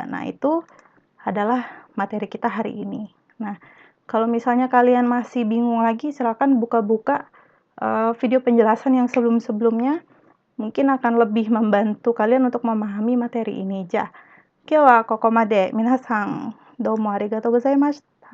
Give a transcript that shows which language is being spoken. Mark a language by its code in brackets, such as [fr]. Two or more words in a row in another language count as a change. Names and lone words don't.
[id] Nah, itu adalah materi kita hari ini. Nah, kalau misalnya kalian masih bingung lagi, silakan buka-buka video penjelasan yang sebelum-sebelumnya. Mungkin akan lebih membantu kalian untuk memahami materi ini. [ja] Ja, 今日はここまで。皆さん、どうもありがとうございました。